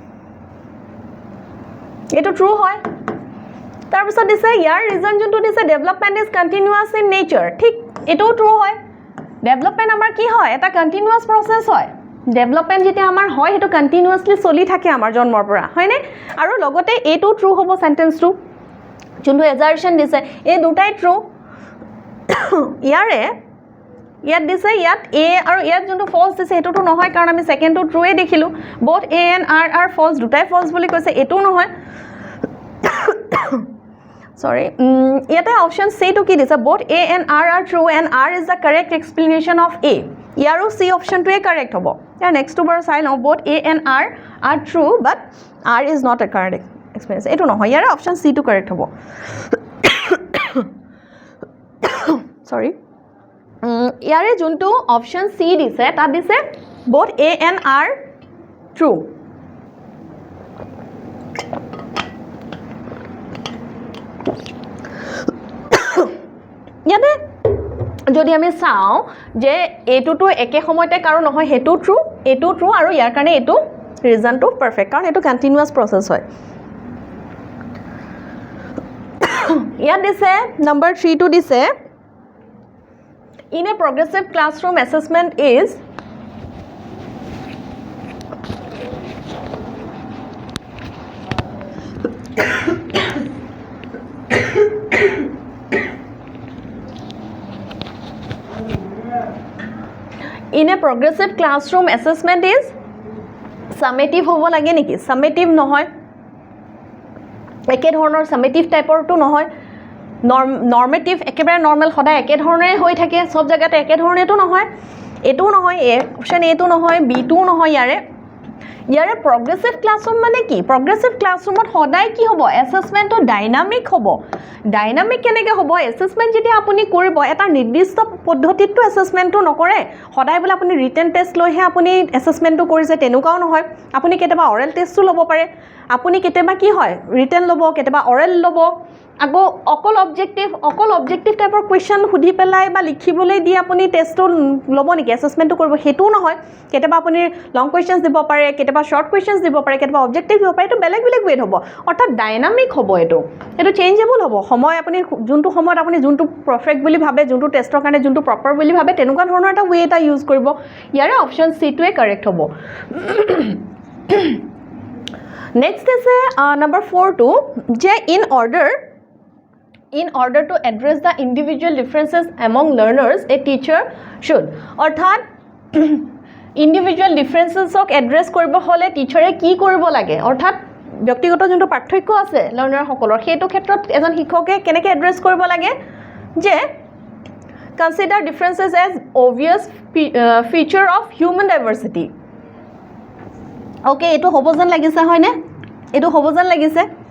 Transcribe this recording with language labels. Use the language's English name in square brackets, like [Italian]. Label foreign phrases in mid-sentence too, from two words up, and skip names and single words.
[Assamese] এটো ট্ৰু হয় তাৰ পিছত দিছে ইয়াৰ ৰিজন যোনটো দিছে [English] development is continuous in nature [Assamese] ঠিক এটো ট্ৰু হয় ডেভেলপমেন্ট আমাৰ কি হয় এটা [English] continuous process [Assamese] হয় ডেভেলপমেন্ট যেটা আমাৰ হয় হেতু কন্টিনিউয়াসলি চলি থাকে আমাৰ জন্মৰ পৰা হয়নে আৰু লগতে এটো ট্ৰু হ'ব সেন্টেন্সটো যোনটো এজাৰশন দিছে এই দুটাই ট্ৰু ইয়াত দিছে ইয়াত এ আৰু ইয়াত যোনটো ফলস দিছে এটোটো নহয় কাৰণ আমি সেকেন্ডটো ট্ৰুৱে দেখিলো [English] both a and r are false [Assamese] দুটাই ফলস বুলি কৈছে এটো নহয় sorry ইয়াতে [English] option C [Assamese] টু কি দিছে [English] both a and r are true and r is the correct explanation of a [Assamese] ইয়াৰো [English] C optionটোৱে [Assamese] কাৰেক্ট হ'ব ইয়াৰ নেক্সট টো বাৰ চাই লওঁ [English] both a and r are true but r is not a correct explanation [Assamese] এটো নহয় ইয়াৰ [English] option C [Assamese] টু কাৰেক্ট হ'ব sorry ইয়াৰে যোনটো [English] option C [Assamese] দিছে তাত দিছে [English] both a and r true [Assamese] ইয়াতে যদি আমি চাও যে এটোটো একে সময়তে কাৰো নহয় হেতু ট্ৰু এটো ট্ৰু আৰু ইয়াৰ কাৰণে এটো ৰিজনটো পাৰফেক্ট কাৰণ এটো কন্টিনিউয়াস প্ৰসেস হয় ইয়াত দিছে [English] নাম্বাৰ 3 টু দিছে In a progressive classroom, assessment is in a progressive classroom assessment is summative [Assamese] হ'ব লাগে নেকি summative নহয় একে ধৰণৰ summative টাইপৰটো নহয় normative একেবাৰে normal সদায় একে ধৰণে হৈ থাকে সব জায়গাতে একে ধৰণেটো নহয় এটো নহয় অপচন এটো নহয় বি2 নহয় ইয়াৰে [English] progressive classroom [Assamese] মানে কি [English] progressive classroomত [Assamese] সদায় কি হ'ব assessmentটো ডাইনামিক হ'ব ডাইনামিক কেনেকৈ হ'ব assessment যেতিয়া আপুনি কৰিব এটা নিৰ্দিষ্ট পদ্ধতিটো assessmentটো নকৰে সদায় বলে আপুনি [English] written test [Assamese] লৈহে আপুনি assessmentটো কৰিছে তেনেকুৱাও নহয় আপুনি কেতিয়াবা [English] oral testটো [Assamese] ল'ব পাৰে আপুনি কেতিয়াবা কি হয় written ল'ব কেতিয়াবা oral ল'ব আগো অকল [English] objective typeৰ question [Assamese] সুধি পেলাই বা লিখিবলৈ দি আপুনি টেষ্টটো ল'ব নেকি এসেসমেন্টটো কৰিব হেতু নহয় কেতিয়াবা আপুনি [English] long questions [Assamese] দিব পাৰে কেতিয়াবা [English] short questions [Assamese] দিব পাৰে কেতিয়াবা অবজেক্টিভ দিব পাৰে এটো বেলেগ বেলেগ ৱেট হ'ব অৰ্থাৎ ডাইনামিক হ'ব এটো চেঞ্জেবল হ'ব সময় আপুনি যোনটো সময়ত আপুনি যোনটো পারফেক্ট বুলি ভাবে যোনটো টেষ্টৰ কাৰণে যোনটো প্ৰপাৰ বুলি ভাবে তেনেকুৱা ধৰণৰ এটা ৱে এটা ইউজ কৰিব ইয়াৰে [English] option C [Assamese] টোৱে কাৰেক্ট হ'ব [English] নেক্সট আছে number 4 to যে in order to address the individual differences among learners a teacher should [Assamese] অৰ্থাৎ [English] individual differences ok address [Assamese] কৰিব হলে টিচাৰে কি কৰিব লাগে অৰ্থাৎ ব্যক্তিগত যোনটো পাৰ্থক্য আছে লাৰ্নাৰ সকলৰ হেতু ক্ষেত্ৰত এজন শিক্ষকে কেনেকৈ এড্ৰেছ কৰিব লাগে যে [English] consider differences as obvious feature of human diversity okay [Assamese] এটো হ'ব যেন লাগিছে হয়নে এটো হ'ব যেন লাগিছে